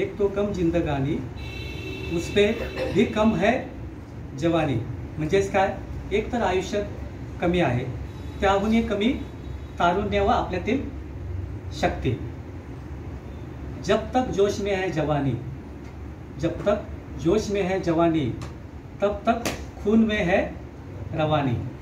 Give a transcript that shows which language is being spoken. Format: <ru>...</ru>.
<hi>एक तो कम जिंदगानी, उस पे भी कम है जवानी.</hi> <mr>म्हणजेच काय, एक तर आयुष्य कमी आहे, त्याहूनही कमी तारुण्य व आपल्यातील शक्ती.</mr> <hi>जब तक जोश में है जवानी, जब तक जोश में है जवानी, तब तक खून में है रवानी.</hi>